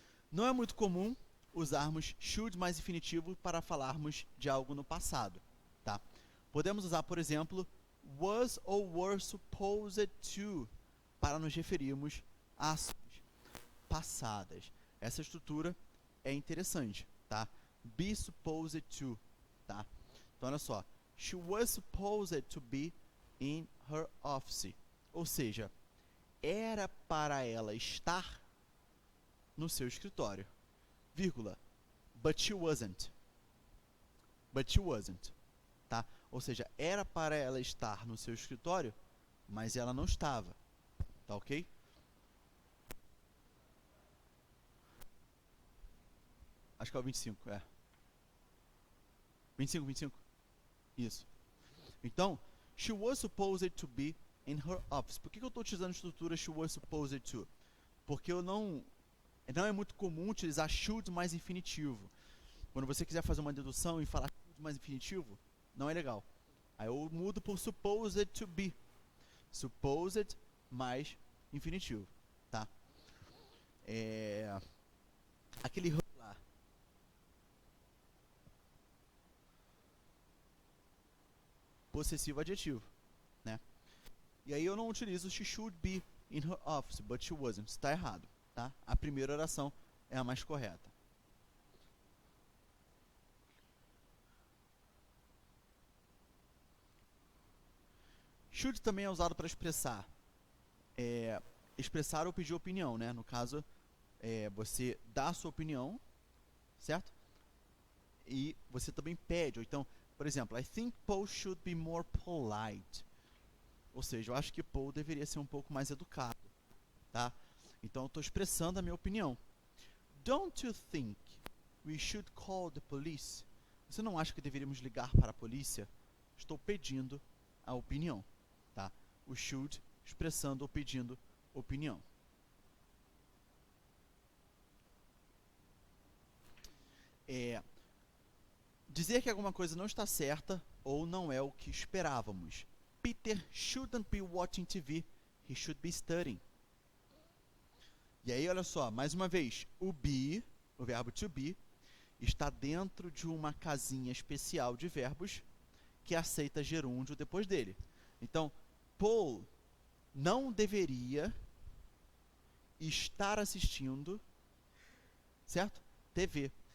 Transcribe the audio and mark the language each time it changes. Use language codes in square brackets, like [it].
[pt] Não é muito comum usarmos should mais infinitivo para falarmos de algo no passado. Tá? Podemos usar, por exemplo, was or were supposed to para nos referirmos a ações passadas. Essa estrutura é interessante, tá? Be supposed to, tá? Então, olha só. [en] She was supposed to be in her office. [pt] Ou seja, era para ela estar no seu escritório. [en] Vírgula. But she wasn't. But she wasn't. Tá? [pt] Ou seja, era para ela estar no seu escritório, mas ela não estava. Tá ok? Acho que é o 25, 25. Isso. Então, [en] she was supposed to be in her office. [pt] Por que eu estou utilizando a estrutura [en] she was supposed to? [pt] Porque não é muito comum utilizar should mais infinitivo. Quando você quiser fazer uma dedução e falar should mais infinitivo, não é legal. Aí eu mudo por supposed to be. Supposed mais infinitivo, tá? Aquele lá. Possessivo adjetivo, né? E aí eu não utilizo [en] she should be in her office, but she wasn't. [pt] Está errado, tá? A primeira oração é a mais correta. Should também é usado para expressar expressar ou pedir opinião, né? No caso, você dá a sua opinião, certo? E você também pede. Ou então, por exemplo, [en] I think Paul should be more polite. [pt] Ou seja, eu acho que Paul deveria ser um pouco mais educado, tá? Então, eu estou expressando a minha opinião. [en] Don't you think we should call the police? [pt] Você não acha que deveríamos ligar para a polícia? Estou pedindo a opinião, tá? O should expressando ou pedindo opinião. Dizer que alguma coisa não está certa ou não é o que esperávamos. [en] Peter shouldn't be watching TV, he should be studying. [pt] E aí, olha só, mais uma vez, o be, o verbo to be, está dentro de uma casinha especial de verbos que aceita gerúndio depois dele. Então, Paul não deveria estar assistindo, certo? TV.